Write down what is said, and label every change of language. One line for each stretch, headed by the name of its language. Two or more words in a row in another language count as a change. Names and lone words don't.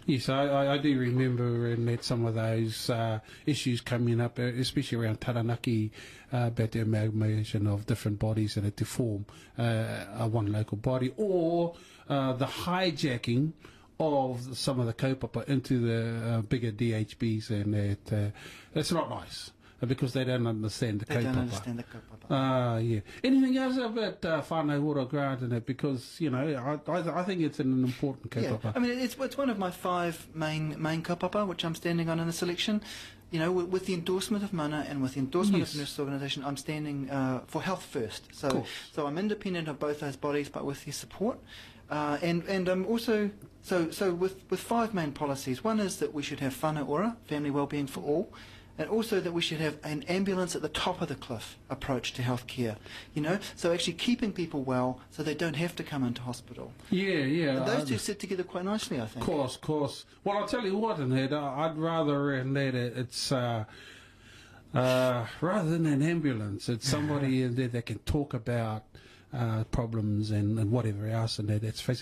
English: Yes, I do remember and that some of those issues coming up, especially around Taranaki, about the amalgamation of different bodies and to form one local body, or the hijacking of some of the kaupapa into the bigger DHBs, and that it's not nice. Because they don't understand the kaupapa. They don't understand the kaupapa. Yeah. Anything else about
Māori: whānau ora
English: grant in it? Because, you know, I think it's an important kaupapa. Yeah, I mean, it's one of my 5 main kaupapa, which I'm standing on in the selection. You know, with the endorsement of Mana and with the endorsement Yes. of the Nurses Organisation, I'm standing for health first. Cool. So I'm independent of both those bodies, but with their support. And I'm also so with 5 main policies. One is that we should have
Māori: whānau ora,
English: family wellbeing for all. And also that we should have an ambulance at the top of the cliff approach to healthcare. You know, so actually keeping people well so they don't have to come into hospital. Yeah. And those two sit together quite nicely, I think. Of course. Well, I'll tell you what, in that, I'd rather in that it's rather than an ambulance, it's somebody in there that can talk about problems and whatever else in there that's facing.